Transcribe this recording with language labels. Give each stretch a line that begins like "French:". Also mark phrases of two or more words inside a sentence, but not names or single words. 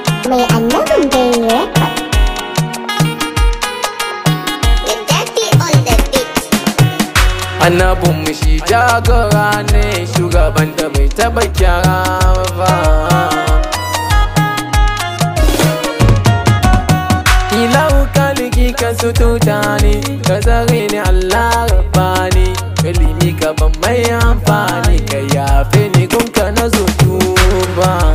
Hausa: Mai annabin dai record.
English: The daddy on the beat.
Hausa: Annabin mu shi jagora ne, shugaban da bai taɓa kyara ba. Ilahu kaliki ka sututa ni, ka tsare ni Allah rabbani, ilimi ka ban mai amfani, ka yafe ni gun ka na zo tuba.